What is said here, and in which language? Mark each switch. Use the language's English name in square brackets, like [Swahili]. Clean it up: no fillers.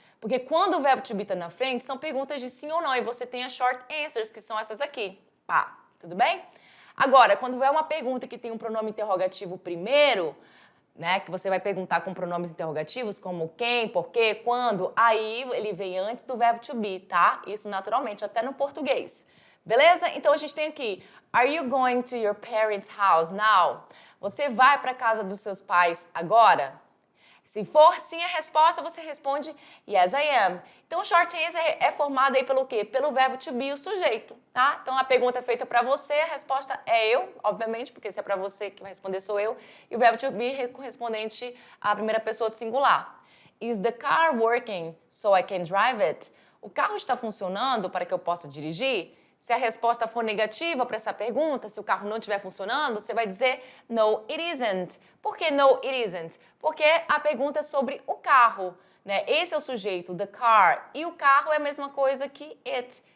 [Portuguese] Porque quando o verbo to be está na frente, são perguntas de sim ou não, e você tem as short answers, que são essas aqui. Pá, tudo bem? Agora, quando é uma pergunta que tem um pronome interrogativo primeiro, né, que você vai perguntar com pronomes interrogativos, como quem, porquê, quando, aí ele vem antes do verbo to be, tá? Isso naturalmente, até no português. Beleza? Então a gente tem aqui, [English] are you going to your parents' house now? [Portuguese] Você vai para a casa dos seus pais agora? Se for sim a resposta, você responde [English] yes, I am. [Portuguese] Então, o short answer é formado aí pelo quê? Pelo verbo to be, o sujeito, tá? Então, a pergunta é feita para você, a resposta é eu, obviamente, porque se é para você que vai responder sou eu, e o verbo to be é correspondente à primeira pessoa do singular. [English] Is the car working so I can drive it? [Portuguese] O carro está funcionando para que eu possa dirigir? Se a resposta for negativa para essa pergunta, se o carro não estiver funcionando, você vai dizer [English] no, it isn't. [Portuguese] Por que [English] no, it isn't? [Portuguese] Porque a pergunta é sobre o carro, né? Esse é o sujeito, [English] the car, [Portuguese] e o carro é a mesma coisa que it.